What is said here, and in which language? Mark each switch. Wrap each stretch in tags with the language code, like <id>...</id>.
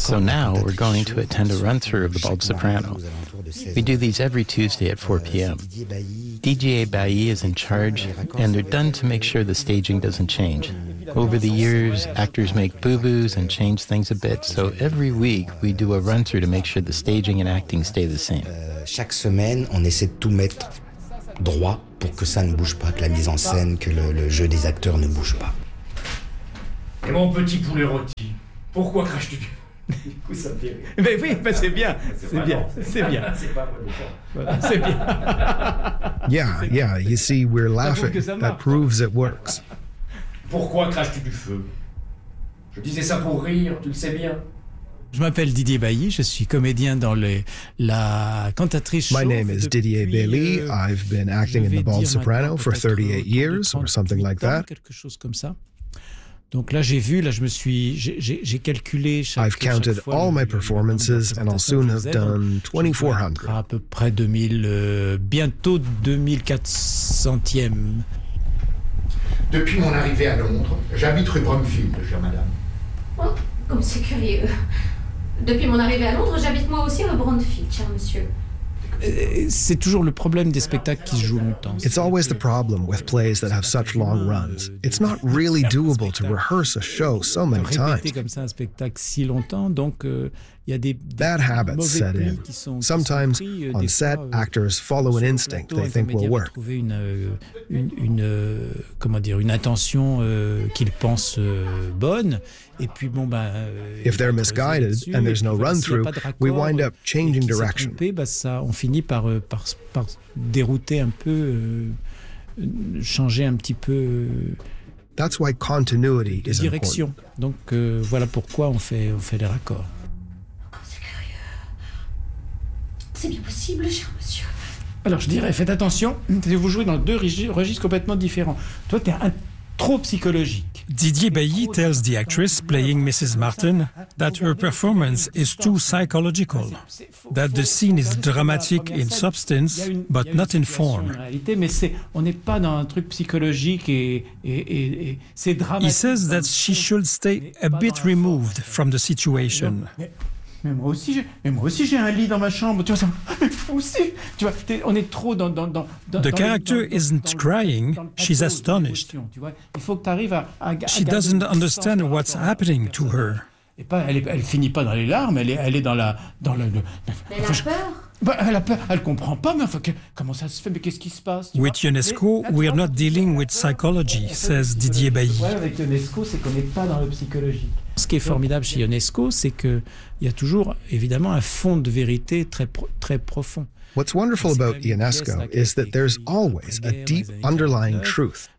<en>So now we're going to attend a run-through of The Bald Soprano. We do these every Tuesday at 4 p.m. DGA Bailly is in charge, and they're done to make sure the staging doesn't change. Over the years, actors make boo-boos and change things a bit, so every week we do a run-through to make sure the staging and acting stay the same.</en> <fr>Chaque semaine, on essaie de tout mettre droit pour que ça ne bouge pas, que la mise en scène, que le jeu des acteurs ne bouge pas. Et mon petit poulet rôti, pourquoi craches-tu? Du coup, ça me fait rire. Mais oui, mais c'est bien, c'est bien, c'est bien. C'est pas mon effort. C'est bien.</fr> <en>Yeah, yeah, you see, we're laughing. That proves it works.</en> <fr>Pourquoi craches-tu du feu? Je disais ça pour rire, tu le sais bien. Je m'appelle Didier Bailly, je suis comédien dans la cantatrice.</fr> <en>My name is Didier Bailly. I've been acting in The Bald Soprano for 38 years or something like that.</en> <fr>Quelque chose comme ça. Donc là j'ai vu, là je me suis, j'ai calculé chaque fois.</fr> <en>I've counted all my performances and I'll soon have done 2400.</en> <fr>À peu près 2000, bientôt 2400e. Depuis mon arrivée à Londres, j'habite rue Brumfield, chère madame. Oh, comme c'est curieux. Depuis mon arrivée à Londres, j'habite moi aussi rue Brumfield, cher monsieur. C'est toujours le problème des spectacles qui se jouent longtemps.</fr> <en>It's always the problem with plays that have such long runs. It's not really doable to rehearse a show so many times.</en> <fr>Comme ça un spectacle si longtemps, donc il y a des</fr> <en>bad habits set in. Sometimes on set, actors follow an instinct they think will work.</en> <fr>Trouver une comment dire une intention qu'ils pensent bonne. Et puis bon ben.</fr> <en>If they're misguided and there's no run through, we wind up changing direction.</en> <fr>On finit par dérouter un peu, changer un petit peu.</fr> <en>That's why continuity is direction. Important.</en> <fr>Donc voilà pourquoi on fait les raccords. C'est bien possible, cher monsieur. Alors, je dirais, faites attention, vous jouez dans deux registres complètement différents. Toi, t'es trop psychologique.</fr> <en>Didier Bailly tells the actress playing Mrs. Martin that her performance is too psychological, that the scene is dramatic in substance, but not in form.</en> <fr>On n'est pas dans un truc psychologique et c'est dramatique.</fr> <en>He says that she should stay a bit removed from the situation.</en> <fr>Mais moi aussi, j'ai un lit dans ma chambre. Tu vois, ça fou aussi. Tu vois, on est trop dans</fr> <en>The character isn't crying. She's astonished.</en> <fr>Il faut que tu arrives à.</fr> <en>She doesn't understand what's happening to her.</en> <fr>Et pas, elle finit pas dans les larmes. Elle est dans le. Mais elle a peur. Elle a peur. Elle comprend pas. Mais enfin, comment ça se fait? Mais qu'est-ce qui se passe?</fr> <en>With UNESCO, we are not dealing with psychology, says Didier Bailly.</en> <fr>Ouais, avec UNESCO, c'est qu'on n'est pas dans le psychologique. Ce qui est formidable chez UNESCO, c'est que il y a toujours évidemment un fond de vérité très très profond.</fr> <en>What's wonderful about UNESCO is that there's always a deep underlying truth.</en>